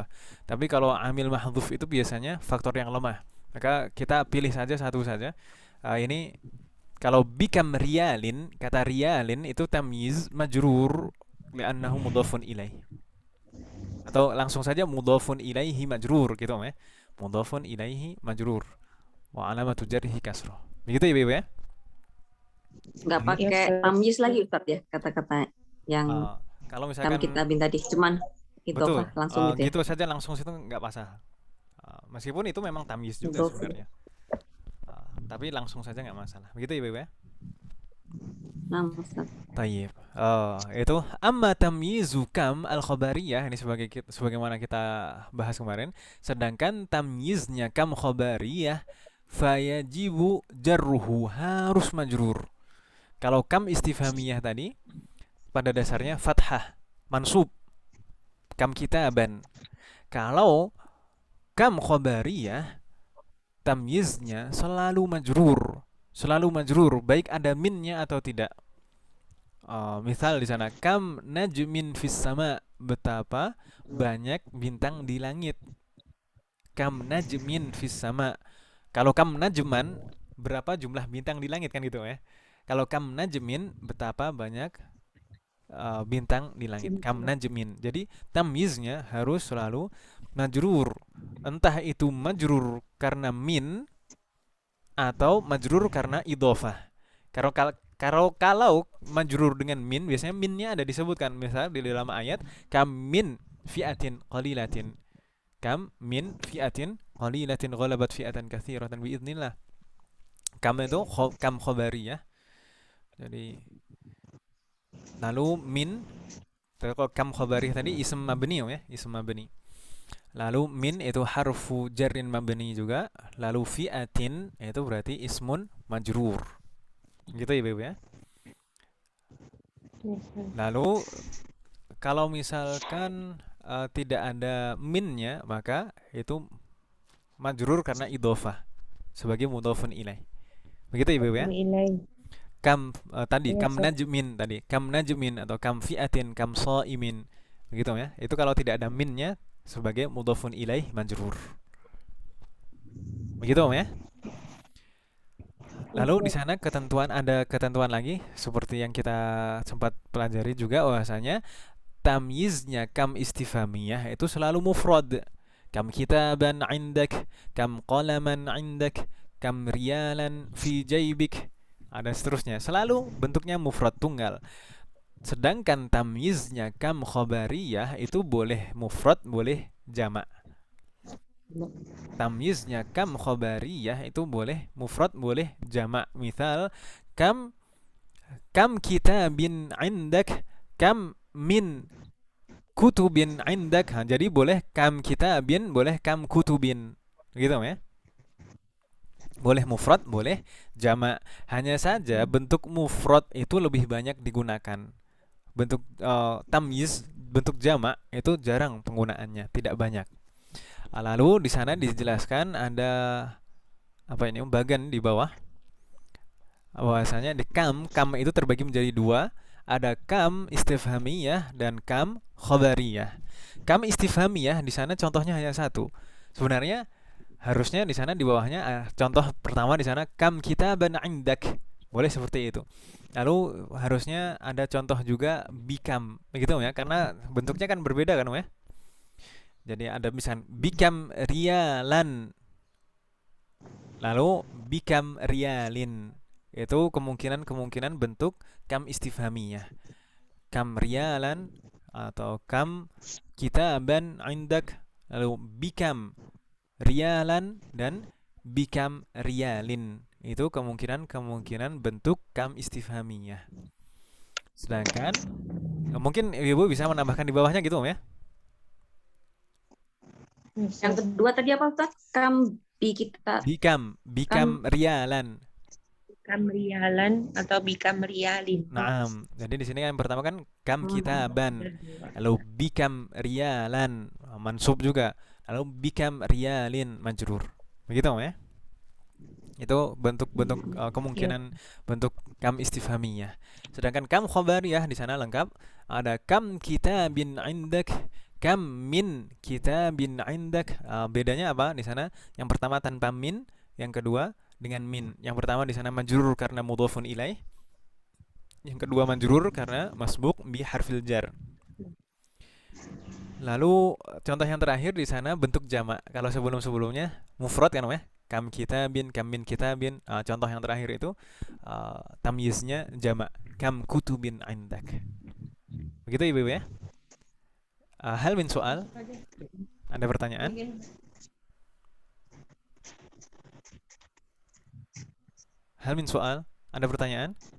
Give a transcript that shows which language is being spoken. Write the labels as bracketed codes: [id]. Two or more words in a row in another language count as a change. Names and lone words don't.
[id] Tapi kalau [ar] عامل محذوف [id] itu biasanya faktor yang lemah. Maka kita pilih saja satu saja. Ini kalau [ar] بكم ريال, [id] kata riyalin itu [ar] تمييز مجرور لأنه مضاف إليه. [id] Atau langsung saja [ar] مضاف إليه مجرور [id] gitu ya. [ar] مضاف إليه مجرور. وعلامة جره كسرة. [id] Begitu ya Ibu ya? Nggak pakai tamyiz lagi Ustaz ya, kata-kata yang kalau misalkan kita tadi cuman itu betul, langsung gitu ya. Gitu saja langsung situ nggak masalah. Meskipun itu memang tamyiz juga sebenarnya. Tapi langsung saja nggak masalah. Begitu ya Ibu ya? Nah, Ustaz. [ar] Tayyib. Itu أما تمييز كم الخبرية, [id] ini sebagaimana kita bahas kemarin. Sedangkan tamyiznya [ar] كم خبرية فيجب جره, [id] harus majrur. Kalau [ar] كم استفهامية [id] tadi pada dasarnya fathah, mansub. [ar] كم كتابًا. [id] Kalau [ar] كم خبرية [id] tamyiznya selalu majrur, baik ada minnya atau tidak. Misal di sana [ar] كم نجم في السماء, [id] betapa banyak bintang di langit. [ar] كم نجم في السماء. [id] Kalau [ar] كم نجمًا, [id] berapa jumlah bintang di langit kan gitu ya. Kalau [ar] كم نجم, [id] betapa banyak bintang di langit. [ar] كم نجم. [id] Jadi tamyiznya harus selalu majrur. Entah itu majrur karena min atau majrur karena idhofah. Kalau majrur dengan min, biasanya minnya ada disebutkan. Misal di dalam ayat [ar] كم من فئة قليلة. كم من فئة قليلة غلبت فئة كثيرة بإذن الله. [id] Kam itu [ar] كم خبرية. [id] Jadi lalu min, kalau [ar] كم خبرية [id] tadi [ar] اسم مبني [id] ya, [ar] اسم مبني. [id] Lalu min itu [ar] حرف جر مبني [id] juga. Lalu fi'atin itu berarti [ar] اسم مجرور. [id] Gitu ya Ibu ya. Lalu kalau misalkan tidak ada minnya, maka itu majrur karena idhofah sebagai [ar] مضاف إليه. [id] Begitu Ibu ya. Kam tadi [ar] كم نجم [id] atau [ar] كم فئة, كم صائم. [id] Begitu ya. Itu kalau tidak ada minnya sebagai [ar] مضاف إليه مجرور. [id] Begitu ya. Lalu di sana ada ketentuan lagi seperti yang kita sempat pelajari juga, bahwasanya tamyiznya [ar] كم استفهامية [id] itu selalu mufrad. [ar] كم كتابًا عندك، كم قلمًا عندك، كم ريالًا في جيبك, [id] ada seterusnya. Selalu bentuknya mufrad tunggal. Sedangkan tamyiznya [ar] كم خبرية [id] itu boleh mufrad, boleh jamak. Tamyiznya [ar] كم خبرية [id] itu boleh mufrad, boleh jamak. [ar] Misal كم كتاب عندك، كم من كتب عندك. [id] Jadi boleh [ar] كم كتاب, [id] boleh [ar] كم كتب. [id] Gitu ya. Boleh mufrad, boleh jamak. Hanya saja bentuk mufrad itu lebih banyak digunakan. Bentuk tamyiz, bentuk jamak itu jarang penggunaannya, tidak banyak. Lalu di sana dijelaskan ada apa ini bagian di bawah bahwasanya di kam itu terbagi menjadi dua, ada [ar] كم استفهامية [id] dan [ar] كم خبرية. كم استفهامية [id] di sana contohnya hanya satu. Sebenarnya harusnya di sana di bawahnya contoh pertama di sana [ar] كم كتابًا عندك. [id] Boleh seperti itu. Lalu harusnya ada contoh juga bikam begitu ya karena bentuknya kan berbeda kan ya. Jadi ada misalnya [ar] بكم ريالًا [id] lalu [ar] بكم ريال. [id] Itu kemungkinan bentuk [ar] كم استفهامية. كم ريالًا [id] atau [ar] كم كتابًا عندك [id] lalu [ar] بكم ريالًا [id] dan [ar] بكم ريال. [id] Itu kemungkinan bentuk [ar] كم استفهامية. [id] Sedangkan mungkin Ibu bisa menambahkan di bawahnya gitu ya. Yang kedua tadi apa Ustaz? Kam [ar] بكم ريالًا. بكم ريالًا atau بكم ريال. [id] Nah, jadi di sini kan pertama kan [ar] كم كتابًا, [id] lalu [ar] بكم ريالًا, [id] mansub juga, lalu [ar] بكم ريال [id] majrur. Begitu ya? Itu bentuk-bentuk kemungkinan bentuk [ar] كم استفهامية. [id] Sedangkan [ar] كم خبرية [id] di sana lengkap ada [ar] كم كتاب عندك, كم من كتاب عندك. [id] Bedanya apa di sana? Yang pertama tanpa min, yang kedua dengan min. Yang pertama di sana majrur karena [ar] مضاف إليه. [id] Yang kedua majrur karena [ar] مسبوق بحرف الجر. [id] Lalu contoh yang terakhir di sana bentuk jamak. Kalau sebelum-sebelumnya mufrad kan ya? [ar] كم كتاب، كم من كتاب. [id] Contoh yang terakhir itu tamyiznya jamak. [ar] كم كتب عندك. [id] Begitu Ibu ya? [ar] هل من سؤال? [id] Ada pertanyaan? [ar] هل من سؤال? [id] Ada pertanyaan?